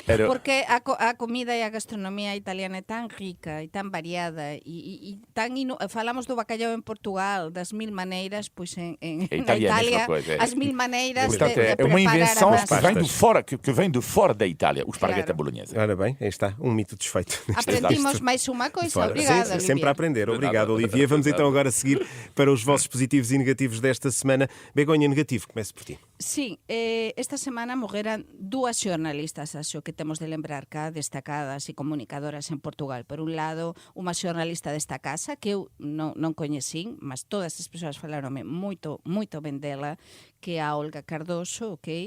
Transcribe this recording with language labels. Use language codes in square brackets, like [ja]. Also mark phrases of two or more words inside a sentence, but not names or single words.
[gl] Porque a comida e a gastronomía italiana é tan rica e tan variada e falamos do bacalhau en Portugal, das 1000 maneiras, pois na Itália as 1000 maneiras [pt] Portanto, de é uma invenção que vem de fora da Itália, o esparguete à bolonesa. Ora bem, aí está, um mito desfeito. Aprendimos mais uma coisa. Obrigada, Sim, sempre a aprender. Obrigado, Olivier. Vamos então agora seguir para os vossos positivos e negativos desta semana. Begonha, negativo, comece por ti. [gl] Sí, esta semana morreran dúas xornalistas, acho que temos de lembrar cá, destacadas e comunicadoras en Portugal. Por un lado, unha xornalista desta casa, que eu non coñecín, mas todas as persoas falaronme moito ben dela, que é a Olga Cardoso, ok?